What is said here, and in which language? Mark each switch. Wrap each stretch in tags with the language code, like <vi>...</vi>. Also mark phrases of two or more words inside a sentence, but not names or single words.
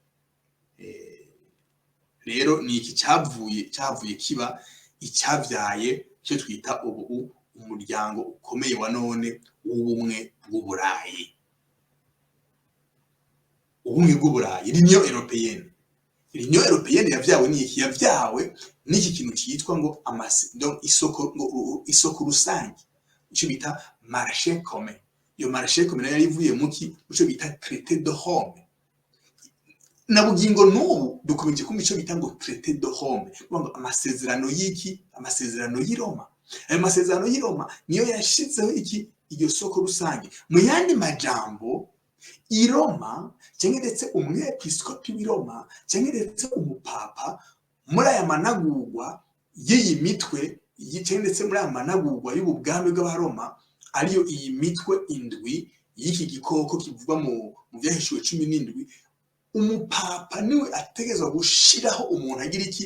<rn>Rero ni iki cyavuye kiba icyabyaye cyo twita ubu umuryango ukomeye wa none w'ubumwe bw'Uburayi. Ubumwe bw'Uburayi,</rn> <fr>l'Union Européenne.</fr> <rn>L'Union Européenne yavyawe n'iki? Yavyawe n'iki kintu cyitwa ngo isoko rusange, icyo bita</rn> <fr>marché commun.</fr> <rn>Iyo</rn> <fr>marché commun</fr> <rn>yari ivuye muki? Icyo bita</rn> <fr>traité de Rome.</fr> <rn>Na bugingo n'ubu dukomeje kumva icyo bita ngo</rn> <fr>traité de Rome,</fr> <rn>amasezerano y'iki? Amasezerano y'i Roma. Ayo masezerano y'i Roma niyo yashizeho iki? Iryo soko rusange. Mu yandi majambo, i Roma cyangwa ndetse umwepiskopi w'i Roma cyangwa ndetse umupapa muri aya managurwa y'iyi mitwe cyangwa ndetse muri aya managurwa y'ubwami bw'Abaroma, ariyo iyi mitwe indwi y'iki gikoko kivugwa mu byahishuwe 17, umupapa niwe ategezwa gushiraho umuntu agira iki?</rn>